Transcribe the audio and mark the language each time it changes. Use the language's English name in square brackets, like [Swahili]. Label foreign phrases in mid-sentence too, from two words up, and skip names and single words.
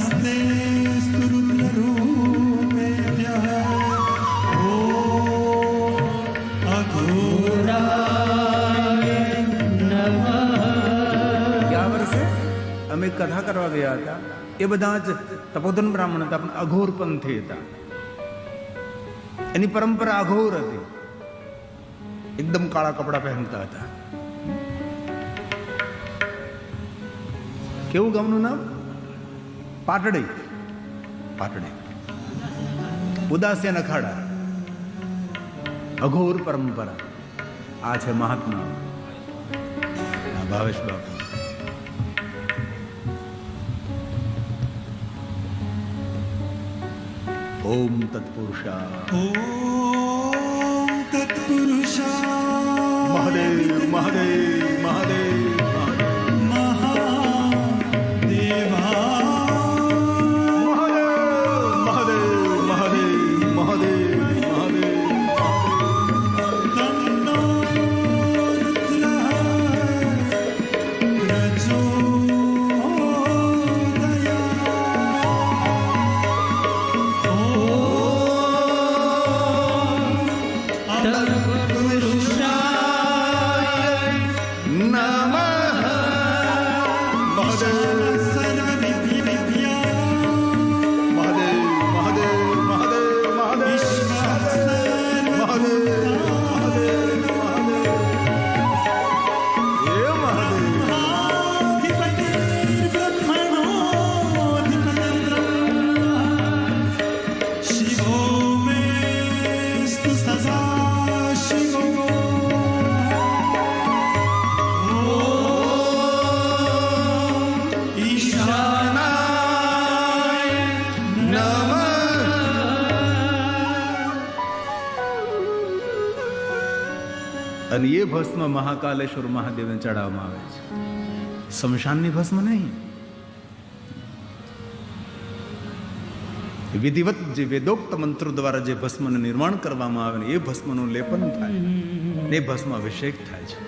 [Sanskrit] स्तुरुद्ररूपेभ्यः ॐ अघोराय નમઃ. [Gujarati] ગયા વર્ષે અમે કથા કરવા ગયા હતા, એ બધા જ તપોધન બ્રાહ્મણ હતા, પણ અઘોર પંથી હતા. એની પરંપરા અઘોર હતી, એકદમ કાળા કપડા પહેરતા હતા. કેવું ગામનું નામ? પાટડી. પાટડી ઉદાસ્યન અખાડા, અઘોર પરંપરા. આ છે મહાત્મા ભાવેશ બાપુ. [Sanskrit] ઓમ તત્પુરુષા ॐ तत्पुरुषा મહાદેવ મહાદેવ મહાદેવ महादेवा મહાદેવ મહાદેવ મહાદેવ મહાદેવ तन्नो रुद्रः તત્પુરુષાય નમઃ. મહાદેવ सर्वविद्या મહાદેવ મહાદેવ મહાદેવ મહાદેવ મહાદેવ મહાદેવ મહાદેવ. [Gujarati] એ મહાદેવ [Sanskrit] शिवो मेस्तु सदा शिवो ईशानाय નમઃ. [Gujarati] અને એ ભસ્મ મહાકાલેશ્વર મહાદેવને ચડાવવામાં આવે છે, શમશાનની ભસ્મ નહીં. વિધિવત જે વેદોક્ત મંત્રો દ્વારા જે ભસ્મનું નિર્માણ કરવામાં આવે ને એ ભસ્મનું લેપન થાય, એ ભસ્મ અભિષેક થાય છે.